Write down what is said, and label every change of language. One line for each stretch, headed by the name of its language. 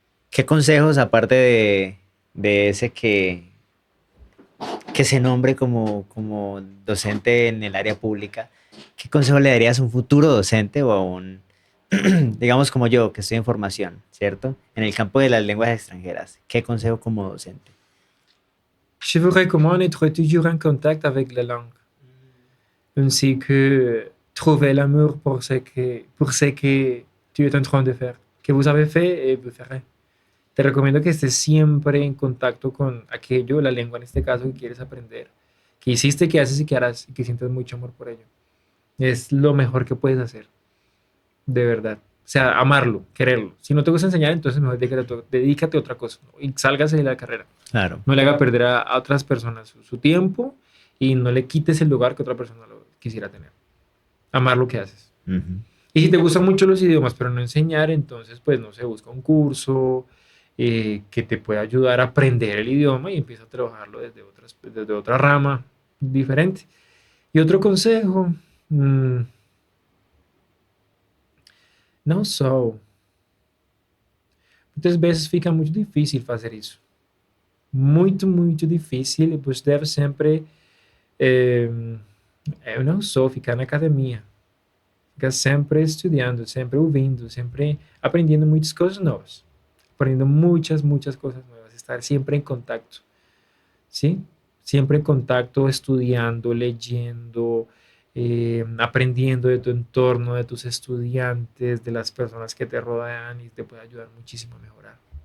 Spanish: ¿Qué consejos, aparte de ese que se nombre como docente en el área pública, qué consejo le darías a un futuro docente o a un, digamos como yo, que estoy en formación, ¿cierto? En el campo de las lenguas extranjeras. ¿Qué consejo como docente?
French: Je vous recommande d'être toujours en contact avec la langue. Ainsi que trouver l'amour pour ce que tu es en train de faire. Que vous avez fait et vous ferez.
Spanish: Te recomiendo que estés siempre en contacto con aquello, la lengua en este caso, que quieres aprender. Que hiciste, que haces y que harás. Y que sientes mucho amor por ello. Es lo mejor que puedes hacer. De verdad. O sea, amarlo, quererlo. Si no te gusta enseñar, entonces mejor dedícate a otra cosa, ¿no? Y sálgase de la carrera. Claro. No le haga perder a otras personas su tiempo y no le quites el lugar que otra persona lo quisiera tener. Amar lo que haces. Ujú. Y si te gustan mucho los idiomas, pero no enseñar, entonces, pues, no sé, busca un curso que te pueda ayudar a aprender el idioma y empieza a trabajarlo desde otra rama diferente. Y otro consejo,
Portuguese: não só. Muitas vezes fica muito difícil fazer isso. Muito, muito difícil. E você deve sempre. Eu não sou ficar na academia. Ficar sempre estudando, sempre ouvindo, sempre aprendendo muitas coisas novas.
Spanish: Aprendendo muchas, muchas cosas nuevas. Estar siempre en contacto. ¿Sí? Siempre en contacto, estudiando, leyendo, aprendiendo de tu entorno, de tus estudiantes, de las personas que te rodean y te puede ayudar muchísimo a mejorar.